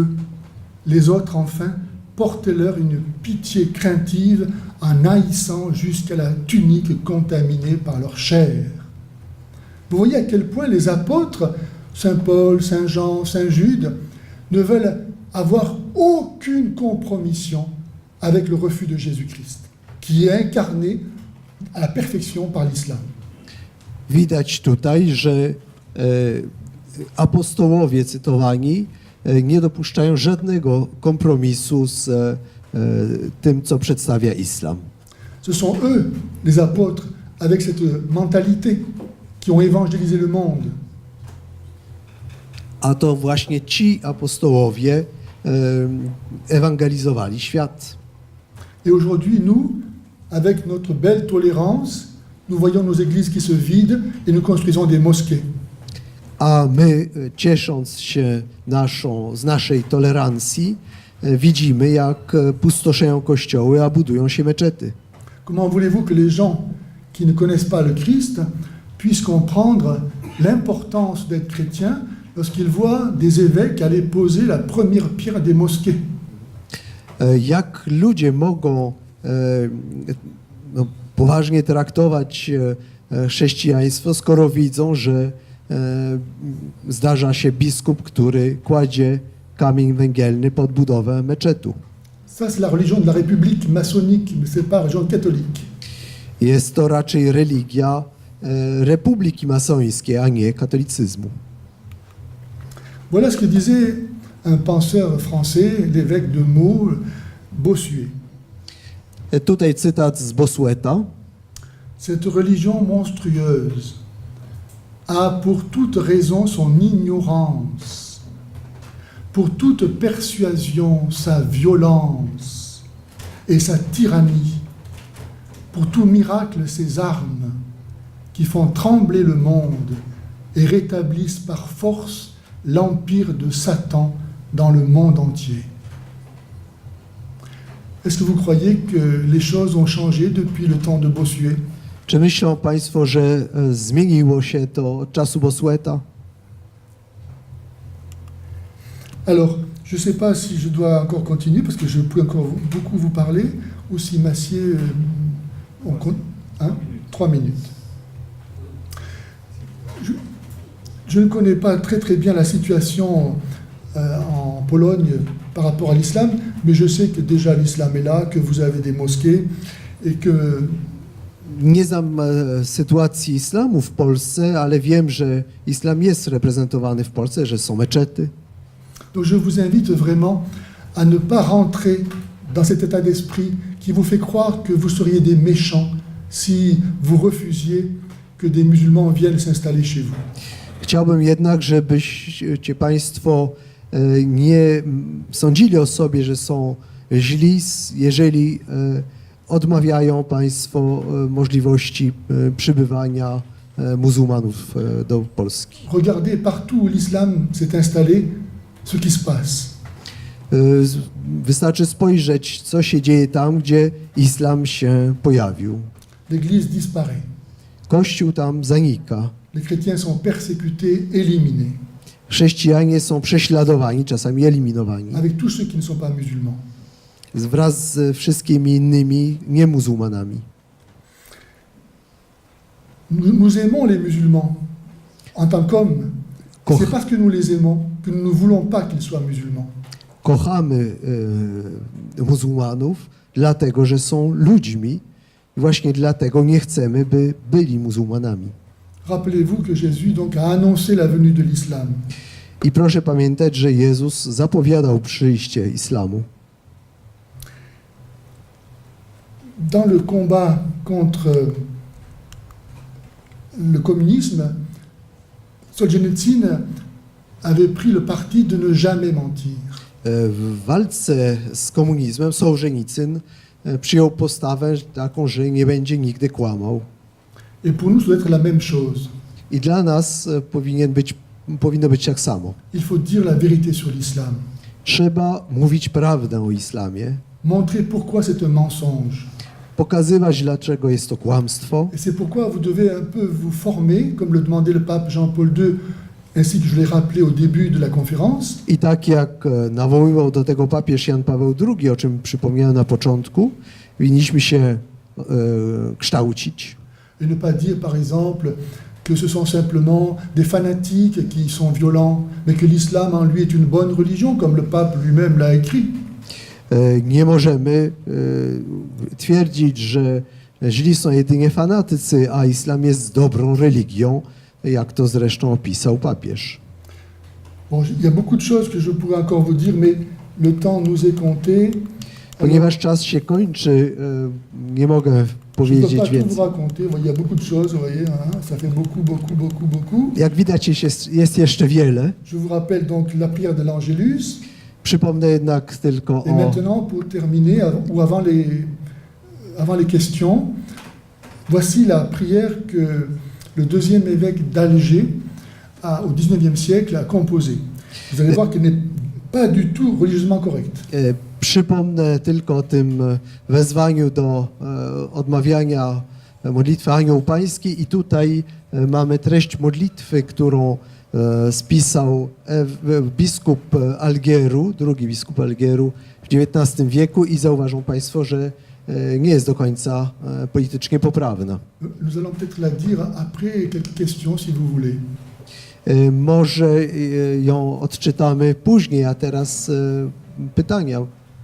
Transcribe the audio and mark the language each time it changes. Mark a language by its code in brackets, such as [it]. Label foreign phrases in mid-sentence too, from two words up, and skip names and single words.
[fr] Les autres, enfin, portez-leur une pitié craintive en haïssant jusqu'à la tunique contaminée par leur chair. Vous voyez à quel point les apôtres, Saint Paul, Saint Jean, Saint Jude, ne veulent avoir aucune compromission avec le refus de Jésus-Christ, qui est incarné à la perfection par l'islam. [pl] Widać tutaj, że apostołowie cytowani nie dopuszczają żadnego kompromisu z tym, co przedstawia islam. [fr] Ce sont eux, les apôtres, avec cette mentalité, qui ont évangélisé le monde. [pl] A to właśnie ci apostołowie ewangelizowali świat. [fr] Et aujourd'hui, nous, avec notre belle tolérance, nous voyons nos églises qui se vident et nous construisons des mosquées. [pl] A my, ciesząc się z naszej tolerancji, widzimy, jak pustoszeją kościoły, a budują się meczety. [fr] Comment voulez-vous que les gens qui ne connaissent pas le Christ puissent comprendre l'importance d'être chrétien lorsqu'ils voient des évêques aller poser la première pierre des mosquées? [pl] Jak ludzie mogą poważnie traktować chrześcijaństwo, skoro widzą, że zdarza się biskup, który kładzie kamień węgielny pod budowę meczetu. [fr] Ça, c'est la religion de la République maçonnique, mais ce n'est pas la religion catholique. [pl] Jest to raczej religia republiki masońskiej, a nie katolicyzmu. [fr] Voilà ce que disait un penseur français, l'évêque de Meaux, Bossuet. [pl] Tutaj cytat z Bossueta. [fr] Cette religion monstrueuse a pour toute raison son ignorance, pour toute persuasion sa violence et sa tyrannie, pour tout miracle ses armes qui font trembler le monde et rétablissent par force l'empire de Satan dans le monde entier. Est-ce que vous croyez que les choses ont changé depuis le temps de Bossuet? [pl] Czy myślą Państwo, że zmieniło się to od czasu Bossueta? [fr] Alors, je ne sais pas si je dois encore continuer, parce que je peux encore beaucoup vous parler, ou si Massier... on compte, 3 minutes. Je ne connais pas très très bien la situation en Pologne par rapport à l'islam, mais je sais que déjà l'islam est là, que vous avez des mosquées, et que... [pl] Nie znam sytuacji islamu w Polsce, ale wiem, że islam jest reprezentowany w Polsce, że są meczety. [fr] Donc je vous invite vraiment à ne pas rentrer dans cet état d'esprit qui vous fait croire que vous seriez des méchants si vous refusiez que des musulmans viennent s'installer chez vous. [pl] Chciałbym jednak, żebyście Państwo nie sądzili o sobie, że są źli, jeżeli odmawiają Państwo możliwości przybywania muzułmanów do Polski. [fr] Regardez partout où l'islam s'est installé, ce qui se passe. [pl] Wystarczy spojrzeć, co się dzieje tam, gdzie islam się pojawił. [fr] L'Église disparaît. [pl] Kościół tam zanika. [fr] Les chrétiens sont persécutés, éliminés, [pl] Chrześcijanie są prześladowani, czasami eliminowani. [fr] avec tous ceux qui ne sont pas musulmans. [pl] Wraz z wszystkimi innymi niemuzułmanami. [fr] Nous aimons les musulmans en tant qu'hommes. [pl] Koch- [fr] C'est parce que nous les aimons que nous ne voulons pas qu'ils soient musulmans. [pl] Kochamy muzułmanów, dlatego że są ludźmi i właśnie dlatego nie chcemy, by byli muzułmanami. [fr] Rappelez-vous que Jésus donc a annoncé la venue de l'islam. [pl] I proszę pamiętać, że Jezus zapowiadał przyjście islamu. [fr] Dans le combat contre le communisme, Solzhenitsyn avait pris le parti de ne jamais mentir. [pl] W walce z komunizmem Sołżenicyn przyjął postawę taką, że nie będzie nigdy kłamał. [fr] Et pour nous, ça doit être la même chose. [pl] I dla nas powinno być tak samo. [fr] Il faut dire la vérité sur l'islam. [pl] Trzeba mówić prawdę o islamie, [fr] Montrer pourquoi c'est un mensonge. [pl] pokazywać, dlaczego jest to kłamstwo. [fr] Et c'est pourquoi vous devez un peu vous former, comme le demandait le pape Jean-Paul II, ainsi que je l'ai rappelé au début de la conférence. [pl] I tak jak nawoływał do tego papież Jan Paweł II, o czym przypomniałem na początku, winniśmy się kształcić. [fr] Et ne pas dire, par exemple, que ce sont simplement des fanatiques qui sont violents, mais que l'islam en lui est une bonne religion, comme le pape lui-même l'a écrit. [pl] Nie możemy twierdzić, że źli są jedynie fanatycy, a islam jest dobrą religią, jak to zresztą opisał papież. [fr] Bon, il y a beaucoup de choses que je pourrais encore vous dire, mais le temps nous est compté. [pl] Ponieważ czas się kończy, nie mogę [fr] Je ne peux [pl] powiedzieć [fr] pas tout [pl] więcej. [fr] vous raconter. Il y a beaucoup de choses, vous voyez, hein, ça fait beaucoup. [pl] Jak widać, jest jeszcze wiele. [fr] Je vous rappelle donc la prière de l'Angélus. [pl] Przypomnę jednak tylko [fr] Et [pl] o... [fr] maintenant, pour terminer, ou avant les questions, voici la prière que le deuxième évêque d'Alger au XIXe siècle a composée. Vous allez voir qu'elle n'est pas du tout religieusement correcte. [pl] Przypomnę tylko o tym wezwaniu do odmawiania modlitwy Anioł Pański i tutaj mamy treść modlitwy, którą spisał biskup Algieru, drugi biskup Algieru w XIX wieku i zauważą Państwo, że nie jest do końca politycznie poprawna. [fr] Nous allons peut-être la dire après quelques questions, si vous voulez. [pl] Może ją odczytamy później, a teraz pytania.